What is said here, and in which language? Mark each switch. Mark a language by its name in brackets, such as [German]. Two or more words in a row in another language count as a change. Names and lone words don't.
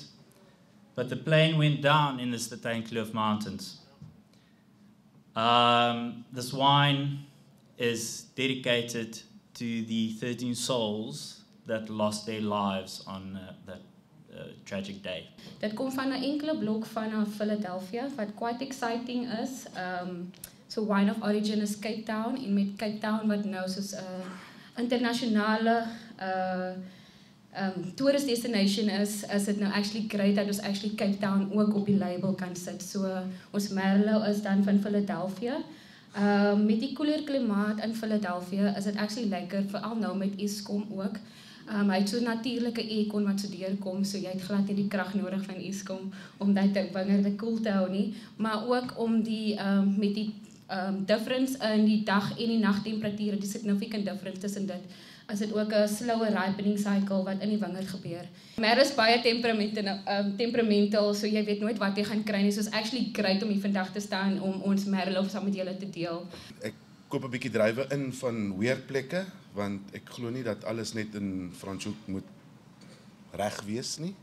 [English] But the plane went down in the Steenkloof Mountains. This wine is dedicated to the 13 souls that lost their lives on that tragic day. [Afrikaans] Dit kom van 'n enkele blok van Philadelphia wat [English] quite exciting [Afrikaans] is. [English] So wine of origin is Cape Town, [Afrikaans] en met Cape Town wat nou soos 'n internasionale [English] tourist destination [Afrikaans] is dit nou [English] actually great [Afrikaans] dat ons actually Cape Town ook op die label kan sit. So ons Merlot is dan van Philadelphia. Met die koeler klimaat in Philadelphia is dit actually lekker, veral nou met Eskom ook. Hy het so 'n natuurlike aircon wat so deurkom, so jy het glad nie die krag nodig van Eskom om dit wingerde koel te hou nie, maar ook om die met die difference in die dag en die nagtemperature, die [English] significant difference [Afrikaans] tussen dit, is dit ook 'n [English] slower ripening cycle [Afrikaans] wat in die wingerd gebeur. Merlot is baie temperamental, so jy weet nooit wat jy gaan kry nie. So is [English] actually great [Afrikaans] om hier vandag te staan om ons Merlot saam met julle te deel. Ek koop 'n bietjie druiwe in van weer plekke, want ek glo nie dat alles net in Franschhoek moet reg wees nie.